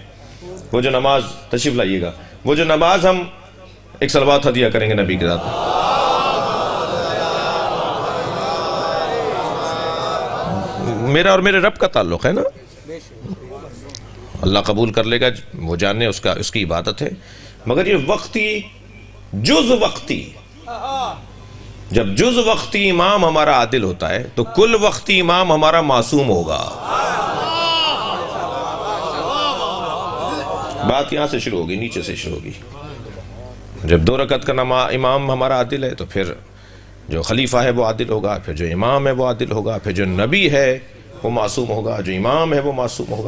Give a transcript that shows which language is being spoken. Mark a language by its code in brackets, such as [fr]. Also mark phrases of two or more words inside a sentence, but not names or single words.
[ur] وہ جو نماز، تشریف لائیے گا، وہ جو نماز ہم ایک صلوات ہدیہ کریں گے نبی کے ذات میں. میرا اور میرے رب کا تعلق ہے نا. اللہ قبول کر لے گا، وہ جاننے اس کی عبادت ہے. مگر یہ وقتی، جز وقتی، جب جز وقتی امام ہمارا عادل ہوتا ہے تو کل وقتی امام ہمارا معصوم ہوگا. بات یہاں سے شروع ہوگی، نیچے سے شروع ہوگی. جب 2 رکعت کا امام ہمارا عادل ہے تو پھر جو خلیفہ ہے وہ عادل ہوگا، پھر جو امام ہے وہ عادل ہوگا، پھر جو نبی ہے وہ معصوم ہوگا، جو امام ہے وہ معصوم ہوگا.